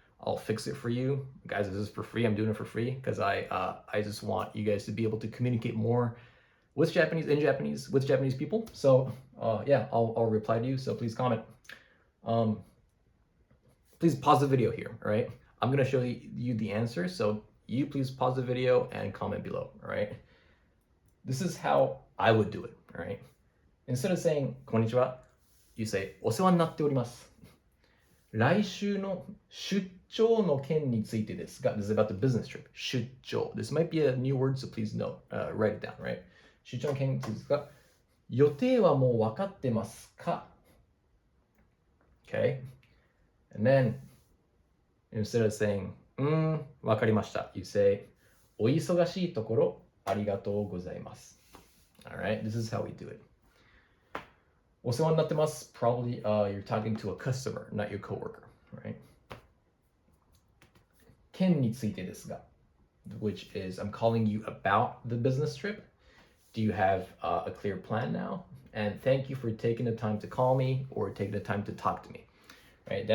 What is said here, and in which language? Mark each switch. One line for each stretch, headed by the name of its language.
English: I'll fix it for you. Guys, this is for free. I'm doing it for free because I just want you guys to be able to communicate more with Japanese, in Japanese, with Japanese people. So yeah, I'll reply to you. So please comment. Please pause the video here, all right? I'm gonna show you the answer. So you please pause the video and comment below, all right? This is how I would do it, all right? Instead of saying,
Japanese: こんにちは,
English: you say,
Japanese: お世話になっております。来週の出張の件についてですが,
English: this is about the business trip.
Japanese: 出張.
English: This might be a new word, so please note, write it down, right?
Japanese: 出張の件についてですが、予定はもう分かってますか?
English: Okay? And then, instead of saying,
Japanese: 分かりました,
English: you say,
Japanese: お忙しいところありがとうございます.
English: All right? This is how we do it.
Japanese: お世話になってます.
English: Probably you're talking to a customer, not your coworker, right?
Japanese: 件についてですが,
English: which is I'm calling you about the business trip. Do you have a clear plan now? And thank you for taking the time to call me or taking the time to talk to me. Right?